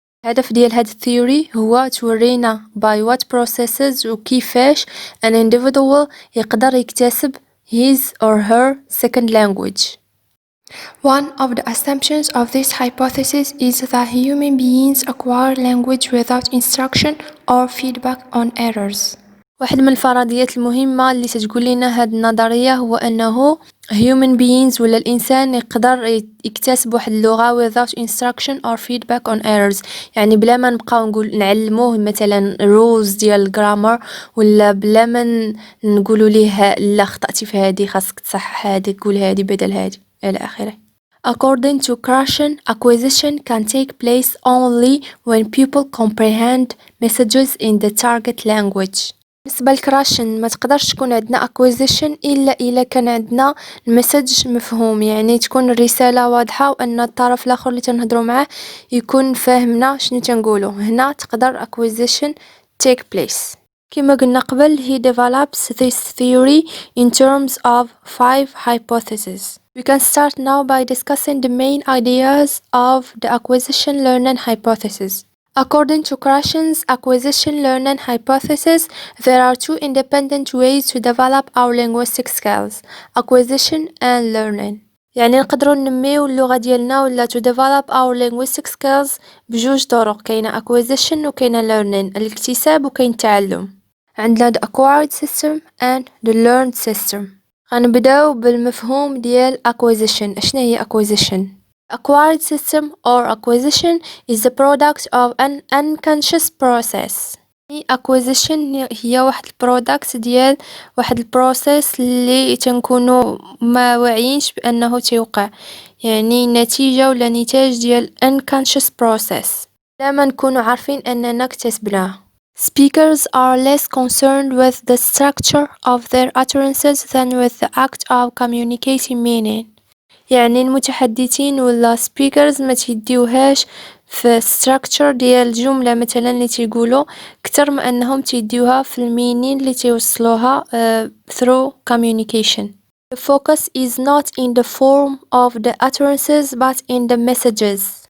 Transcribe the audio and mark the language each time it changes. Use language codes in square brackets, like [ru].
[ar] الهدف ديال هاد الثيوري هو تورينا [en] by what processes [ar] وكيفاش [en] an individual [ar] يقدر يكتسب [en] his or her second language. One of the assumptions of this hypothesis is that human beings acquire language without instruction or feedback on errors. [ar] واحد من الفرضيات المهمة اللي تتقول لنا هاد النظرية هو أنه [en] human beings [ar] ولا الإنسان يقدر يكتسب واحد اللغة [en] without instruction or feedback on errors، [ar] يعني بلا ما نبقاو نعلموه مثلا rules ديال الجرامر ولا بلا ما نقولوا ليه لا خطأتي في هادي خاصك تصحح هادي تقول هادي بدل هادي إلى آخره. [en] According to Krashen, acquisition can take place only when people comprehend messages in the target language. [ar] بالنسبة لكراشن ما تقدرش تكون عندنا acquisition إلا كان عندنا المسج مفهوم، يعني تكون الرسالة واضحة وأن الطرف الآخر اللي تنهضروا معاه يكون فاهمنا شنو تنقولوا. هنا تقدر [en] acquisition take place. [ar] كما قلنا قبل [en] he develops this theory in terms of 5 hypotheses. We can start now by discussing the main ideas of the acquisition learning hypothesis. According to Krashen's acquisition learning hypothesis, there are 2 independent ways to develop our linguistic skills, acquisition and learning. [ar] يعني نقدروا ننميو اللغة ديالنا ولا [en] to develop our linguistic skills [ar] بجوج طرق، كاينة acquisition وكاينة learning، الاكتساب وكاين التعلم. عندنا [en] the acquired system and the learned system. [ar] غنبداو بالمفهوم ديال acquisition. اشنا هي [en] acquisition؟ Acquired system or acquisition is the product of an unconscious process. [ar] acquisition هي واحد البرودكت ديال واحد البروسيس اللي تنكونوا ما واعيينش بأنه تيوقع، يعني نتيجة ولا نتاج ديال [en] unconscious process [ar] لا ما نكونوا عارفين أننا اكتسبناه. [en] Speakers are less concerned with the structure of their utterances than with the act of communicating meaning. [ar] يعني المتحدثين ولا speakers ما تيديوهاش في structure ديال الجملة مثلا اللي تيقولوا كتر ما أنهم تيديوها في المينين اللي تيوصلوها [en] through communication. The focus is not in the form of the utterances but in the messages.